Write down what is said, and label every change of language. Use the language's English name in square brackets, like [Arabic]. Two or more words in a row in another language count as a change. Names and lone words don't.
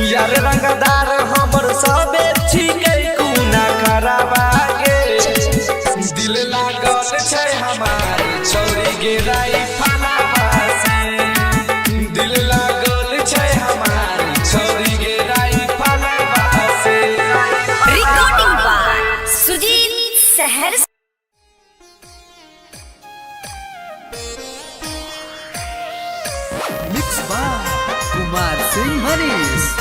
[Maithili] यार रंगदार हमर सबे छिकै कुना खराबा गे दिल लागल छै हमारी छोरी गिराई फलावा से दिल लागल छै हमारी छोरी गिराई फलावा से [English] recording by सुजीत सहरसा। mix by [Maithili] कुमार सिंह मनीष।